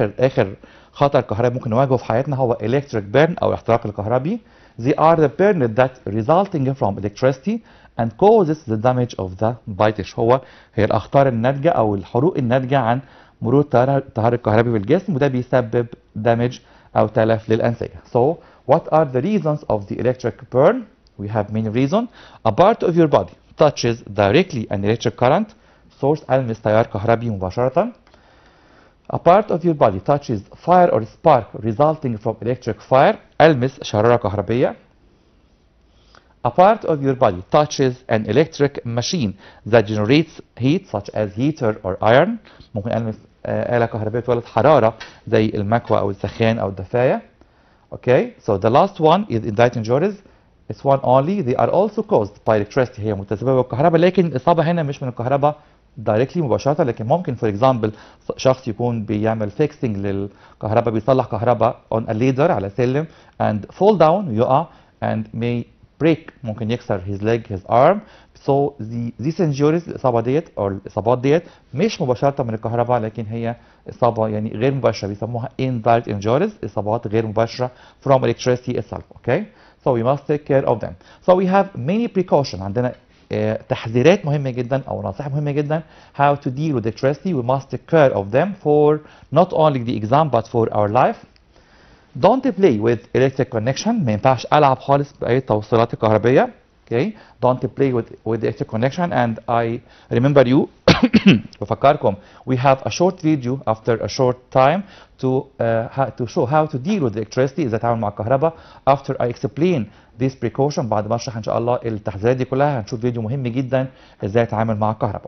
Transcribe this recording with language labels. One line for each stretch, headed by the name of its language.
Arabic: اخر خطر كهربي ممكن نواجهه في حياتنا هو
English: electric burn
Arabic: او الاحتراق الكهربي.
English: They are the burn that resulting from electricity and causes the damage of the bytes.
Arabic: هي الاخطار الناتجه او الحروق الناتجه عن مرور التيار الكهربي في الجسم، وده بيسبب damage او تلف للانسجه.
English: So what are the reasons of the electric burn? We have many reasons. A part of your body touches directly an electric current.
Arabic: source ألمس تيار كهربي مباشرة.
English: A part of your body touches fire or spark resulting from electric fire.
Arabic: ألمس شرارة كهربية.
English: A part of your body touches an electric machine that generates heat such as heater or iron.
Arabic: ممكن ألمس آلة كهربية تولد حرارة زي المكوى أو السخان أو الدفاية.
English: Okay, so the last one is indirect injuries. It's one only. They are also caused by electricity.
Arabic: هي متسببة بالكهرباء، لكن الإصابة هنا مش من الكهرباء
English: directly
Arabic: مباشرة، لكن ممكن
English: for example
Arabic: شخص يكون بيعمل
English: fixing
Arabic: للكهرباء، بيصلح كهرباء
English: on a ladder
Arabic: على سلم
English: and fall down
Arabic: يقع
English: and may break،
Arabic: ممكن يكسر
English: his leg his arm. So these injuries
Arabic: الإصابات ديت مش مباشرة من الكهرباء، لكن هي إصابة يعني غير مباشرة، بيسموها
English: indirect injuries،
Arabic: إصابات غير مباشرة
English: from electricity itself. Okay, so we must take care of them. So we have many precautions.
Arabic: عندنا تحذيرات مهمة جدا أو نصائح مهمة جدا
English: how to deal with electricity. We must take care of them for not only the exam but for our life. Don't play with electric connection.
Arabic: ما ينفعش ألعب خالص بأي توصيلات الكهربية.
English: Okay, don't play with the electric connection. And I remember you
Arabic: بفكركم
English: we have a short video after a short time to show how to deal with electricity،
Arabic: ازاي اتعامل مع الكهرباء.
English: After I explain this precaution،
Arabic: بعد ما اشرح ان شاء الله التحذيرات دي كلها، هنشوف فيديو مهم جدا ازاي اتعامل مع الكهرباء.